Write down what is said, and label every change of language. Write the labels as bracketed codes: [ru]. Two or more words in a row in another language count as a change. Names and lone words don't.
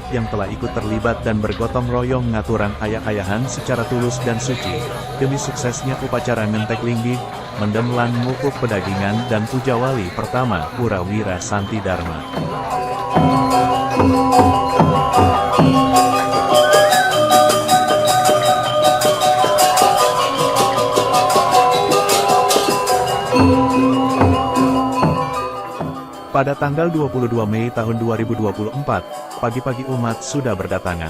[id] yang telah ikut terlibat dan bergotong royong [ban] ngaturan ayak-ayahan [id] secara tulus dan suci, demi suksesnya upacara ngentek linggi, mendem lan mupuk pedagingan dan puja wali pertama Pura Wira Santi Dharma. Pada tanggal 22 Mei tahun 2024, pagi-pagi umat sudah berdatangan.